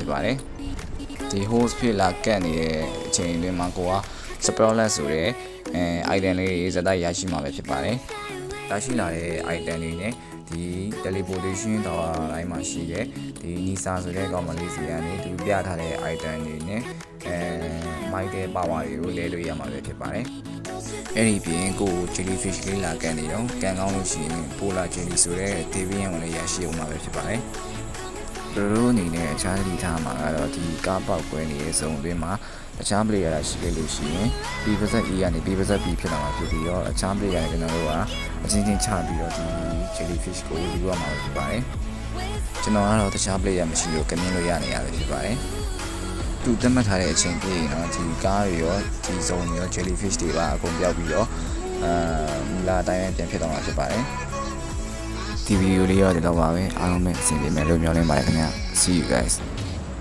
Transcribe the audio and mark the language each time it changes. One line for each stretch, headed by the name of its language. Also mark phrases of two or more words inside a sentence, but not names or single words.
Burmese: ဖြစ်ပါတယ်ဒီ host ဖြစ်လာကတ်နေတဲ့အချိန်တွင်းမှာကိုက sprawless ဆိုတဲ့item လေးတွေဇာတ်တိုက်ရရှိမှာပဲဖြစ်ပါတယ်ရရှိလာတဲ့ item တွေနဲ့ဒီ
English: teleportation tower
Burmese: တိုင်းမှာရှိတဲ့ဒီ NISA ဆိုတဲ့ကောင်မလေး စီကနေသူပြထားတဲ့ item တွေနဲ့မိုက်တဲ့ power တွေကိုလဲလို့ရမှာပဲဖြစ်ပါတယ်အဲ့ဒီပြင်ကို jellyfish လေးလာကန်နေတော့ကန်ကောင်းလို့ရှိရင် polar jelly ဆိုတဲ့ deviant ကိုလည်းရရှိအောင်မှာပဲဖြစ်ပါတယ်တို့အနေနဲ့အခြားသတိထားမှာကတော့ဒီကားပေါက်ကွဲနေတဲ့ဇုံအတွင်းမှာ အခြား player ရှိခဲ့လို့ရှိရင် B/E ကနေ B/B ဖြစ်လာမှာဖြစ်ပြီးတော့အခြား player တွေကျွန်တော်တို့ကအချင်းချင်းချပြီးတော့ဒီ jellyfish ကိုယူရမှာဖြစ်ပါတယ်ကျွန်တော်ကတော့အခြား player မရှိလို့ကမြင်လို့ရနေရတယ်ဖြစ်ပါတယ်သူသတ်မှတ်ထားတဲ့အချိန်ပြည့်နော်ဒီကားတွေရောဒီဇုံတွေရော jellyfish တွေပါအကုန်ပြောက်ပြီးတော့မူလာအတိုင်းပြန်ဖြစ်သွားမှာဖြစ်ပါတယ်ဒီဗီဒီယိုလေးရောဒီတော့ပါပဲအားလုံးပဲအဆင်ပြေမယ်လို့မျှော်လင့်ပါတယ်ခင်ဗျာ
English: See you guys